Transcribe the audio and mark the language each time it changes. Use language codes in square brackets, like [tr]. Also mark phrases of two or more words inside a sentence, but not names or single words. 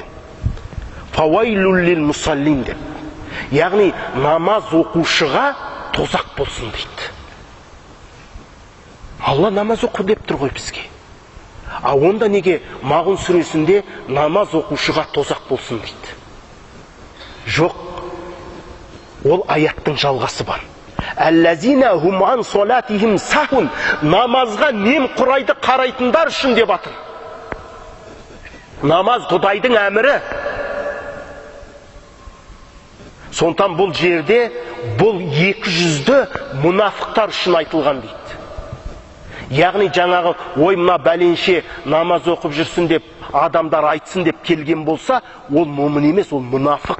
[ar] فويل للمصلين [kk] деп. Яғни намаз оқушыға тозақ болсын дейді. Алла намаз оқу деп тұр ғой бізге. А онда неге Мағун сүресінде намаз оқушыға тозақ болсын дейді? Жоқ. Ол аяттың жалғасы бар. [ar] الذين هم عن صلاتهم ساهون. [kk] Намазға немқұрайды қарайтындар үшін деп атыр. Намаз Құдайдың әмірі. Сондықтан бұл жерде бұл 200-ді мұнафықтар үшін айтылған дейді. Яғни жаңағы ой мына бәленше намаз оқып жүрсін деп адамдар айтсын деп келген болса, ол момын емес, ол мұнафық.